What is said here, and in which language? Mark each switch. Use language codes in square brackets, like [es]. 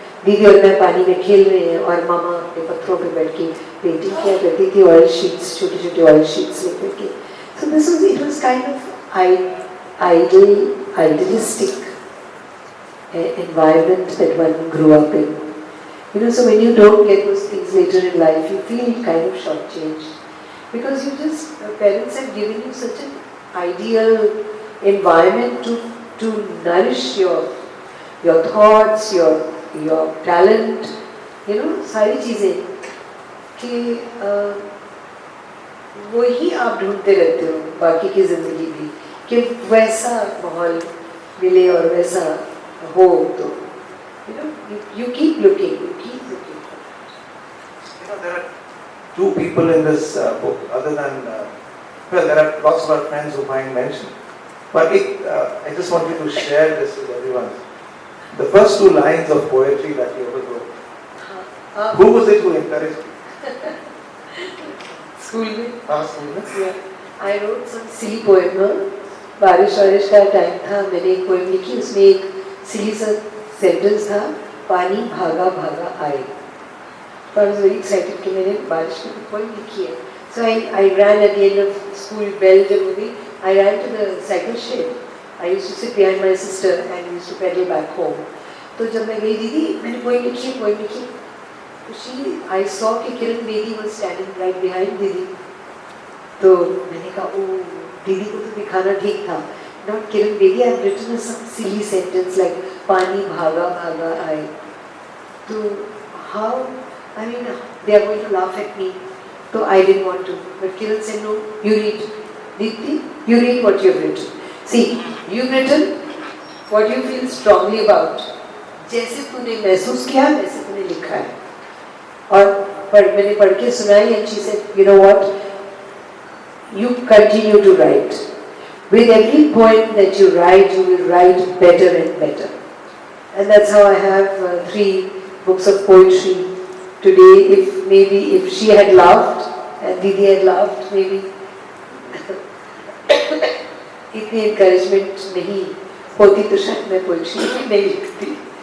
[hi] दीदी और मैं पानी में खेल रहे हैं और मामा अपने पत्थरों पे बैठ के पेंटिंग किया करती थी, ऑयल शीट्स, छोटे छोटे ऑयल शीट्स लेकर के. [en] So this was, it was kind of idealistic environment that one grew up in. You know, so when you don't get those things later in life, you feel kind of shortchanged. Because you just, your parents have given you such an ideal environment to nourish your thoughts, your talent, you know, [hi] सारी चीज़ें कि वही आप ढूंढते रहते हो बाकी की ज़िंदगी भी कि वैसा माहौल मिले और वैसा हो तो [en] you know you keep looking. You know, there are two people in this book other than well, there are lots of our friends who find mention, but I just wanted to share this with everyone. The first two lines of poetry that you ever wrote, who was it who encouraged you? [hi] School में. School में? [en] Yeah. I wrote some silly poem. [hi] बारिश का time था, मैंने एक poem लिखी, उसमें एक silly सा सेंटेंस था, पानी भागा भागा आए. [en] So I was very excited [hi] कि मैंने बारिश की पोएम लिखी है. [en] So I ran at the end of school, bell [hi] जब हो गई, [en] I ran to the cycle shed. I used to sit behind my sister and used to pedal back home. [hi] तो जब मैं गई, दीदी मैंने पोएम लिखी, तो [en] I saw [hi] कि Kiran Bedi [en] was standing right behind [hi] दीदी. तो मैंने कहा ओ दीदी को तो दिखाना ठीक था. [en] Not Kiran Bedi, I have written some silly sentence like [hi] पानी भागा भागा आए. [en] So how, I mean, they are going to laugh at me. So I didn't want to. But Kiran said, no, you read. Deepti, you read what you have written. See, you've written what you feel strongly about. [hi] जैसे तूने महसूस किया, वैसे तूने लिखा है. और मैंने पढ़ के सुनाई [en] and she said, you know what? You continue to write. With every poem that you write, you will write better and better. And that's how I have 3 books of poetry. Today, if she had laughed, and Didi had laughed, maybe [hi] इतनी encouragement नहीं होती तो शायद मैं poetry नहीं लिखती.